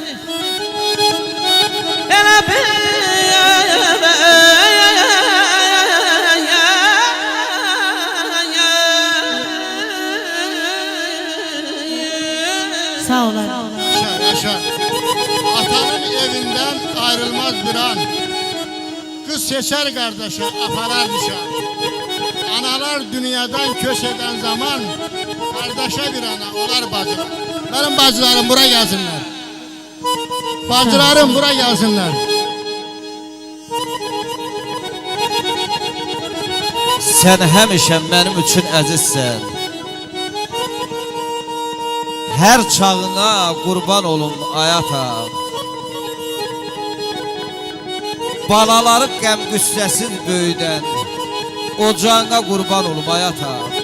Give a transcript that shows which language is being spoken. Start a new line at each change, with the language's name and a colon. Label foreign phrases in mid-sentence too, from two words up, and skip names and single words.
Azerbaijani: Elə bir Sağ olun. Yaşa, yaşa.
Turkish: Atanın evinden ayrılmaz bir an. Kız seçer kardeşe,
Azerbaijani: aparar nişan.
Turkish: Analar dünyadan köş eden zaman, kardeşe bir ana
Azerbaijani: olar bacılar.
Turkish: Benim bacılarım buraya gelsinler. Bacılarım buraya gelsinler.
Azerbaijani: Sən həmişə mənim üçün əzizsən. Hər çağına qurban olum ayata. Balaları qəm qüssəsiz böyüdən, ocağına qurban olum ayata.